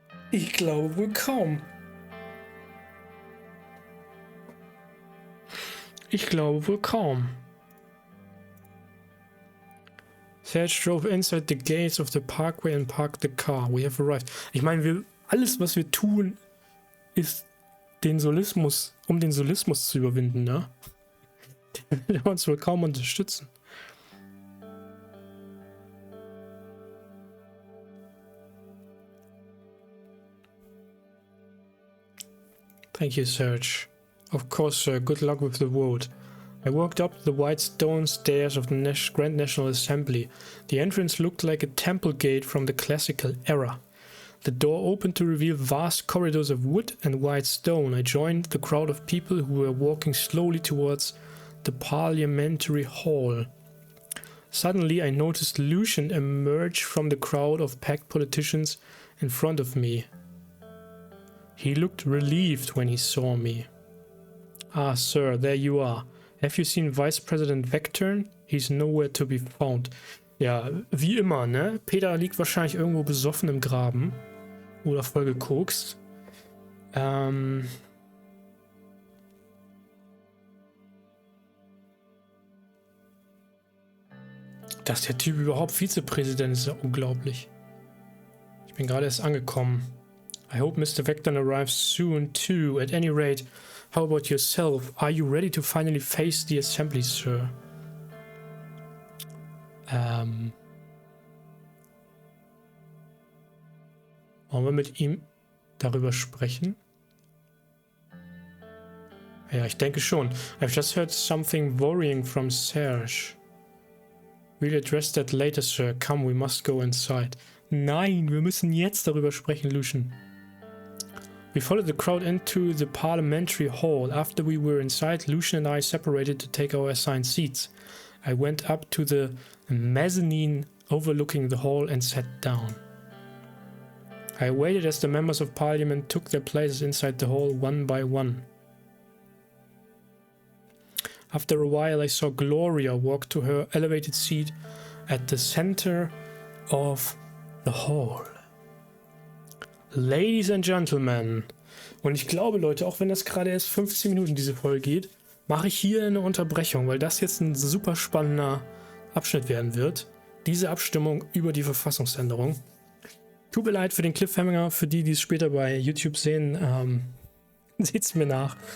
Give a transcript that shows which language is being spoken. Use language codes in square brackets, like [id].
[de] Ich glaube wohl kaum. Ich glaube wohl kaum. [en] Serge drove inside the gates of the parkway and parked the car. We have arrived. [de] Ich meine, alles, was wir tun, ist den Solismus, um den Solismus zu überwinden, ne? Der will uns wohl kaum unterstützen. [en] Thank you, Serge. Of course, sir. Good luck with the vote. I walked up the white stone stairs of the Grand National Assembly. The entrance looked like a temple gate from the classical era. The door opened to reveal vast corridors of wood and white stone. I joined the crowd of people who were walking slowly towards the parliamentary hall. Suddenly, I noticed Lucian emerge from the crowd of packed politicians in front of me. He looked relieved when he saw me. Ah, sir, there you are. Have you seen Vice President Vectern? He's nowhere to be found. [de] Ja, wie immer, ne? Peter liegt wahrscheinlich irgendwo besoffen im Graben. Oder voll gekokst. Dass der Typ überhaupt Vizepräsident ist, ja unglaublich. Ich bin gerade erst angekommen. [en] I hope Mr. Vectern arrives soon too. At any rate, how about yourself? Are you ready to finally face the assembly, sir? [de] Wollen wir mit ihm darüber sprechen? Ja, ich denke schon. [en] I've just heard something worrying from Serge. We'll address that later, sir. Come, we must go inside. [de] Nein, wir müssen jetzt darüber sprechen, Lucian. [en] We followed the crowd into the parliamentary hall. After we were inside, Lucian and I separated to take our assigned seats. I went up to the mezzanine overlooking the hall and sat down. I waited as the members of parliament took their places inside the hall one by one. After a while, I saw Gloria walk to her elevated seat at the center of the hall. Ladies and Gentlemen, [de] und ich glaube, Leute, auch wenn das gerade erst 15 Minuten diese Folge geht, mache ich hier eine Unterbrechung, weil das jetzt ein super spannender Abschnitt werden wird. Diese Abstimmung über die Verfassungsänderung. Tut mir leid für den Cliffhanger, für die, die es später bei YouTube sehen, seht es mir nach.